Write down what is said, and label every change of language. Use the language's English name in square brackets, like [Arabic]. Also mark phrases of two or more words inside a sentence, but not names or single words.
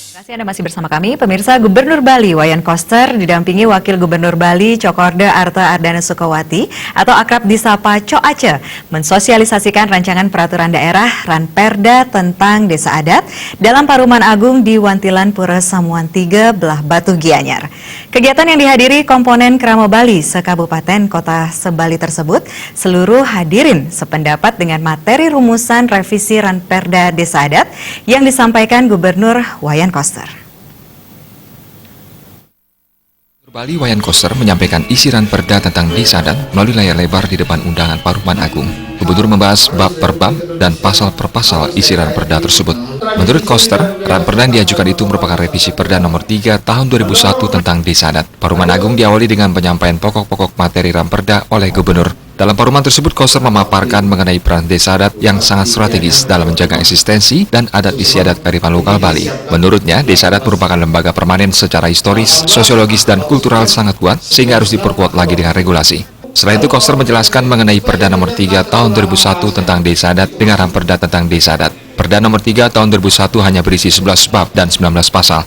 [Indonesian] Anda masih bersama kami, pemirsa. Gubernur Bali Wayan Koster didampingi Wakil Gubernur Bali Cokorda Arta Ardana Sukawati atau akrab disapa Cok Aceh mensosialisasikan rancangan peraturan daerah Ranperda tentang desa adat dalam Paruman Agung di Wantilan Pura Samuan 3 Belah Batu Gianyar. Kegiatan yang dihadiri komponen Krama Bali sekabupaten kota sebali tersebut, seluruh hadirin sependapat dengan materi rumusan revisi Ranperda desa adat yang disampaikan Gubernur Wayan Koster. Bali Wayan Koster menyampaikan isi Ranperda tentang desa adat melalui layar lebar di depan undangan Paruman Agung. Gubernur membahas bab per bab dan pasal per pasal isi Ranperda tersebut. Menurut Koster, Ranperda yang diajukan itu merupakan revisi Perda nomor 3 tahun 2001 tentang desa adat. Paruman Agung diawali dengan penyampaian pokok-pokok materi Ranperda oleh Gubernur. Dalam paruman tersebut, Koster memaparkan mengenai peran desa adat yang sangat strategis dalam menjaga eksistensi dan adat istiadat kearifan lokal Bali. Menurutnya, desa adat merupakan lembaga permanen secara historis, sosiologis, dan kultural sangat kuat, sehingga harus diperkuat lagi dengan regulasi. Selain itu, Koster menjelaskan mengenai Perda nomor 3 tahun 2001 tentang desa adat dengan Ranperda tentang desa adat. Perda nomor 3 tahun 2001 hanya berisi 11 bab dan 19 pasal.